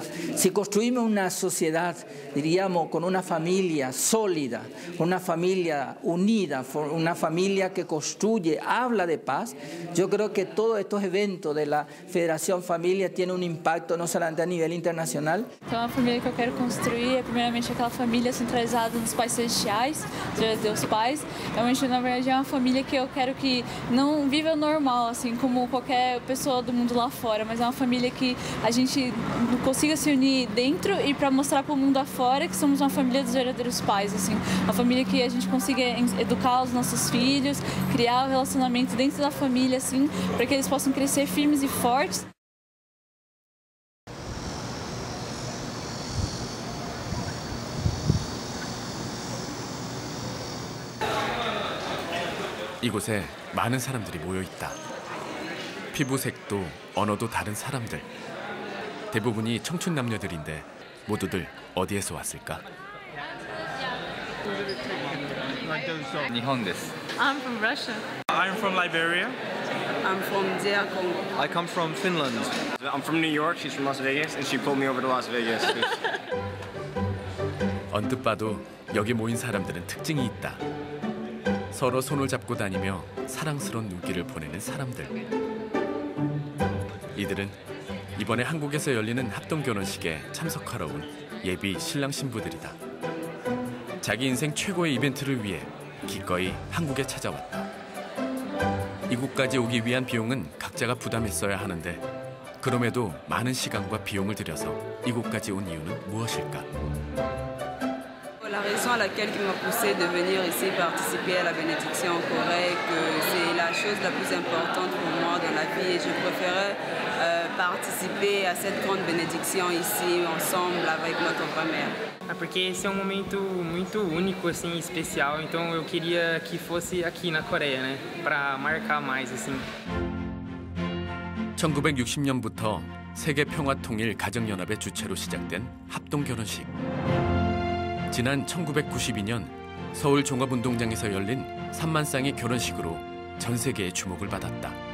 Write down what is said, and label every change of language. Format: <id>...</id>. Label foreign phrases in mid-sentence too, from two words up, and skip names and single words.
<es>Si construimos una sociedad, diríamos, con una familia sólida, una familia unida, una familia que construye, habla de paz, yo creo que todos estos eventos de la Federación Familia tienen un impacto no solamente a nivel internacional.</es> <pt>Então a família que eu quero construir é primeiramente aquela família centralizada nos pais celestiais, Deus Pais. Realmente, na verdade, é uma família que eu quero que não viva normal, assim como qualquer pessoa do mundo lá fora, mas é uma família que a gente consiga se unir dentro e para mostrar para o mundo afora que somos uma família dos verdadeiros pais, assim, uma família que a gente consiga educar os nossos filhos, criar um relacionamento dentro da família, assim, para que eles possam crescer firmes e fortes.</pt> <ko>이곳에 많은 사람들이 모여 있다. 피부색도 언어도 다른 사람들. 대부분이 청춘 남녀들인데 모두들 어디에서 왔을까?</ko> <ja>日本です.</ja> <en>I'm from Russia. I'm from Liberia. I'm from DR Congo. I come from Finland. I'm from New York. She's from Las Vegas, and she pulled me over to Las Vegas.</en> <ko>언뜻 봐도 여기 모인 사람들은 특징이 있다. 서로 손을 잡고 다니며 사랑스러운 눈길을 보내는 사람들. 이들은 이번에 한국에서 열리는 합동결혼식에 참석하러 온 예비 신랑 신부들이다. 자기 인생 최고의 이벤트를 위해 기꺼이 한국에 찾아왔다. 이곳까지 오기 위한 비용은 각자가 부담했어야 하는데 그럼에도 많은 시간과 비용을 들여서 이곳까지 온 이유는 무엇일까?</ko> <fr>La raison à laquelle il m'a poussé de venir ici participer à la bénédiction en Corée, que c'est la chose la plus importante pour moi dans la vie et je préférais participer à cette grande bénédiction ici ensemble avec notre grand-mère.</fr> <pt>Porque esse é momento muito único, assim, especial. Então eu queria que fosse aqui na Coreia, né, para marcar mais, assim.</pt> <ko>1960년부터 세계 평화 통일 가정연합의 주최로 시작된 합동 결혼식. 지난 1992년 서울 종합운동장에서 열린 3만 쌍의 결혼식으로 전 세계의 주목을 받았다.</ko>